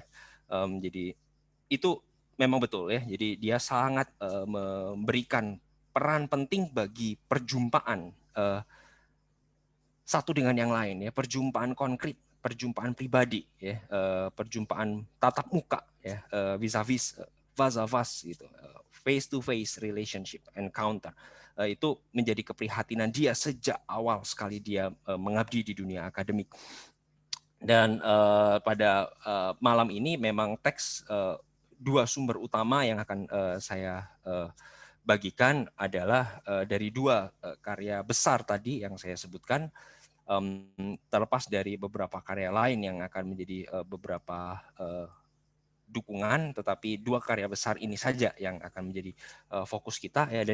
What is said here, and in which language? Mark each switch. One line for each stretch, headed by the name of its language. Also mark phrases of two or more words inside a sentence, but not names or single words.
Indonesian: Jadi itu memang betul ya. Jadi dia sangat memberikan peran penting bagi perjumpaan satu dengan yang lain ya, perjumpaan konkret, perjumpaan pribadi ya, perjumpaan tatap muka ya,
French: vis-a-vis, face-a-face gitu,
English: face to face relationship encounter.
Indonesian: Itu menjadi keprihatinan dia sejak awal sekali dia mengabdi di dunia akademik. Dan pada malam ini memang teks dua sumber utama yang akan saya bagikan adalah dari dua karya besar tadi yang saya sebutkan, terlepas dari beberapa karya lain yang akan menjadi beberapa dukungan, tetapi dua karya besar ini saja yang akan menjadi fokus kita ya.